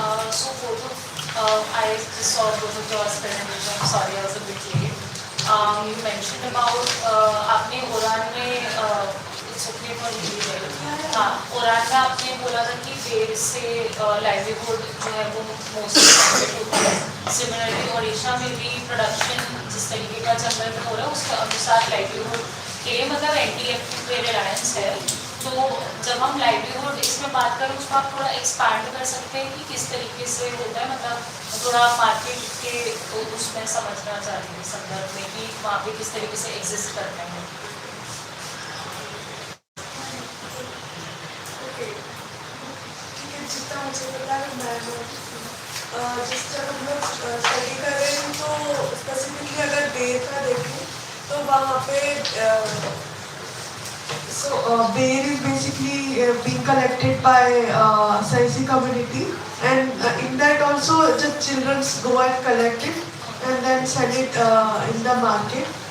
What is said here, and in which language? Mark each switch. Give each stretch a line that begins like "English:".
English: So both of I just saw both of yours presentation. I'm sorry, I was a bit late. You mentioned about
Hindi: आपने उड़ान में
English: it's okay for Hindi right?
Hindi: हाँ, उड़ान में आपने बोला था कि बेर से livelihood जो है वो mostly affect होता है. Similarly, ओडिशा में भी production जिस तरीके का जंगल में हो रहा है उसके अनुसार livelihood के लिए मतलब NTF पे reliance है. तो जब हम लाइवलीहुड इसमें बात करें उसको आप थोड़ा एक्सपैंड कर सकते हैं कि किस तरीके से होता है, मतलब थोड़ा मार्केट के उसमें समझना चाह रही हूँ संदर्भ में कि वहाँ पे किस तरीके से एग्जिस्ट करते हैं. ठीक है, जितना मुझे पता है मैं जिस तरह हम लोग स्टडी कर रहे हैं तो स्पेसिफिकली अगर बेर का देखें तो वहाँ पे
English: bear is basically being collected by Saisi community, and in that also the children go and collect it and then sell it in the market.